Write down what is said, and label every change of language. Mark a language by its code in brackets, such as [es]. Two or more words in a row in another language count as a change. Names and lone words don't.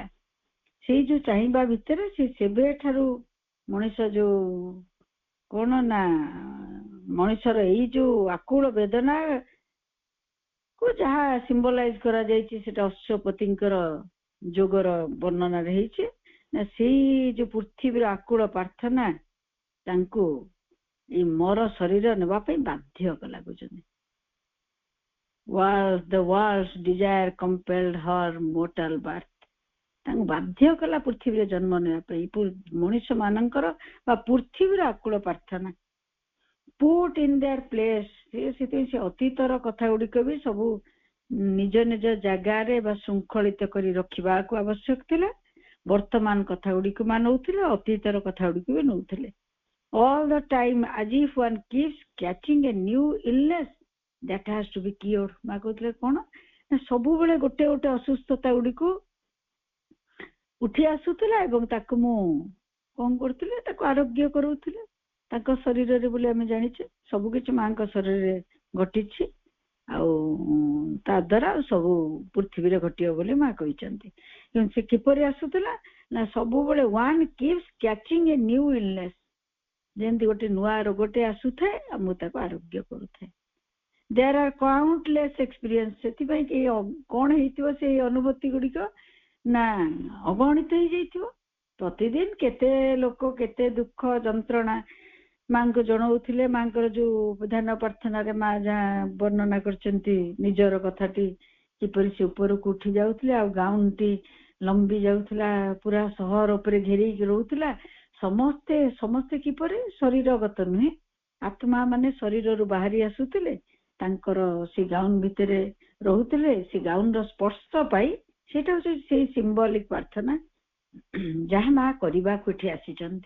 [or] ସେଇ ଯୋଉ ଚାହିଁବା ଭିତରେ ସେ ସେବେଠାରୁ ମଣିଷ ଯୋଉ କଣ ନା, ମଣିଷର ଏଇ ଯୋଉ ଆକୁଳ ବେଦନା କୁ ଯାହା ସିମ୍ବଲାଇଜ କରାଯାଇଛି, ସେଟା ଅଶ୍ୱପତିଙ୍କର ଯୋଗର ବର୍ଣ୍ଣନାରେ ହେଇଛି ନା, ସେଇ ଯୋଉ ପୃଥିବୀର ଆକୁଳ ପ୍ରାର୍ଥନା ତାଙ୍କୁ ଏଇ ମର ଶରୀର ନେବା ପାଇଁ ବାଧ୍ୟ କଲା. ବୁଝୁଛନ୍ତି, [en] the world's desire compelled her mortal birth. [or] ତାଙ୍କୁ ବାଧ୍ୟ କଲା ପୃଥିବୀରେ ଜନ୍ମ ନେବା ପାଇଁ. ମଣିଷ ମାନଙ୍କର ବା ପୃଥିବୀର ଆକୁଳ ପ୍ରାର୍ଥନା [en] put in their place. [or] ସେଥିପାଇଁ ସେ ଅତୀତର କଥା ଗୁଡିକ ବି ସବୁ ନିଜ ନିଜ ଜାଗାରେ ବା ଶୃଙ୍ଖଳିତ କରି ରଖିବାକୁ ଆବଶ୍ୟକ ଥିଲା. ବର୍ତ୍ତମାନ କଥା ଗୁଡିକୁ ମାନଉଥିଲେ, ଅତୀତର କଥା ଗୁଡିକୁ ବି ନଉଥିଲେ. [en] all the time as if one keeps catching a new illness that has to be cured. [or] ମା କହୁଥିଲେ କଣ ନା, ସବୁବେଳେ ଗୋଟେ ଗୋଟେ ଅସୁସ୍ଥତା ଗୁଡିକୁ ଉଠି ଆସୁଥିଲା ଏବଂ ତାକୁ ମୁଁ କଣ କରୁଥିଲେ, ତାକୁ ଆରୋଗ୍ୟ କରୁଥିଲେ ତାଙ୍କ ଶରୀରରେ ବୋଲି ଆମେ ଜାଣିଛେ. ସବୁକିଛି ମାଙ୍କ ଶରୀରରେ ଘଟିଛି, ଆଉ ତା ଦ୍ୱାରା ସବୁ ପୃଥିବୀରେ ଘଟିବ ବୋଲି ମା କହିଛନ୍ତି. କିନ୍ତୁ ସେ କିପରି ଆସୁଥିଲା ନା, ସବୁବେଳେ [en] one keeps catching a new illness. [or] ଯେମିତି ଗୋଟେ ନୂଆ ରୋଗଟେ ଆସୁଥାଏ ଆଉ ମୁଁ ତାକୁ ଆରୋଗ୍ୟ କରୁଥାଏ. [en] there are countless experience. [or] ସେଥିପାଇଁ କି କଣ ହେଇଥିବ ସେଇ ଅନୁଭୂତି ଗୁଡିକ ନା, ଅଗଣିତ ହେଇଯାଇଥିବ. ପ୍ରତିଦିନ କେତେ ଲୋକ କେତେ ଦୁଃଖ ଯନ୍ତ୍ରଣା ମାଙ୍କୁ ଜଣାଉଥିଲେ. ମାଙ୍କର ଯୋଉ ଧ୍ୟାନ ପ୍ରାର୍ଥନାରେ ମା ଯାହା ବର୍ଣ୍ଣନା କରିଛନ୍ତି ନିଜର କଥାଟି, କିପରି ସେ ଉପରକୁ ଉଠି ଯାଉଥିଲେ ଆଉ ଗାଉନଟି ଲମ୍ବି ଯାଉଥିଲା, ପୁରା ସହର ଉପରେ ଘେରେଇକି ରହୁଥିଲା, ସମସ୍ତେ ସମସ୍ତେ କିପରି ଶରୀରଗତ ନୁହେଁ, ଆତ୍ମା ମାନେ ଶରୀରରୁ ବାହାରି ଆସୁଥିଲେ, ତାଙ୍କର ସେ ଗାଉନ ଭିତରେ ରହୁଥିଲେ, ସେ ଗାଉନର ସ୍ପର୍ଶ ପାଇ, ସେଇଟା ହଉଛି ସେଇ ସିମ୍ବଲିକ ପ୍ରାର୍ଥନା ଯାହା ମା କରିବାକୁ ଏଠି ଆସିଛନ୍ତି।